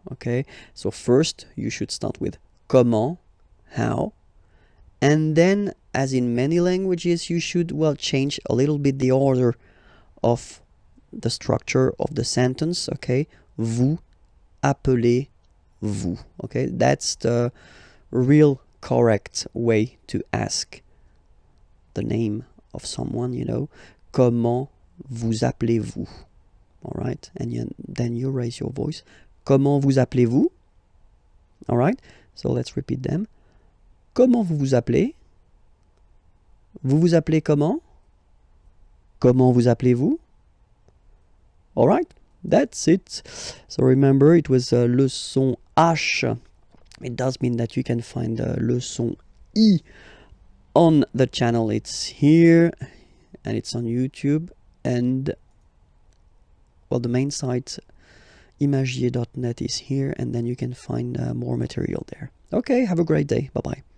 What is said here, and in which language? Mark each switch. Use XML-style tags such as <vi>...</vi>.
<en>Okay, so first you should start with comment, how, and then, as in many languages, you should, well, change a little bit the order of the structure of the sentence.</en> <fr>Okay, vous appelez vous.</fr> <en>Okay, that's the real correct way to ask the name of someone, you know.</en> <fr>Comment vous appelez-vous?</fr> <en>All right, and then you raise your voice.</en> <fr>Comment vous appelez-vous?</fr> <en>All right, so let's repeat them.</en> <fr>Comment vous vous appelez? Vous vous appelez comment? Comment vous appelez-vous?</fr> <en>All right, that's it. So remember, it was</en> <fr>le son H.</fr> <en>It does mean that you can find</en> <fr>le son I</fr> <en>on the channel. It's here and it's on YouTube, and, well, the main site imagier.net is here, and then you can find more material there. Okay, have a great day. Bye-bye.</en>